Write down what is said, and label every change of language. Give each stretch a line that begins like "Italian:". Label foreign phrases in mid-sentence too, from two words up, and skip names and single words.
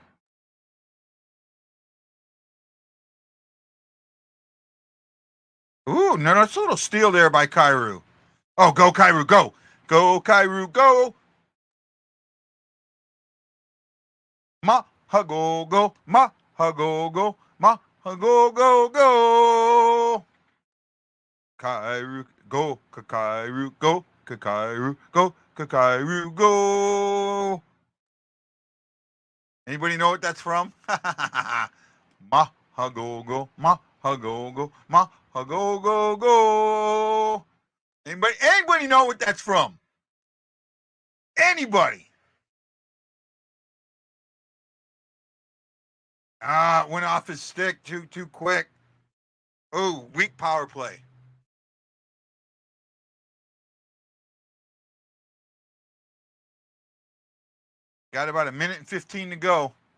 English: Ooh, no, that's a little steal there by Kairu. Oh, go Kairu, go. Go Kairu, go. Ma ha go go, ma ha go go, ma ha go go go. Kairu, go Kakairu, go Kakairu, go Kakairu, go. Anybody know what that's from? Ma ha go go, ma ha go go, ma ha go go go. Anybody know what that's from? Anybody? Went off his stick too quick. Oh, weak power play. Got about a minute and 15 to go.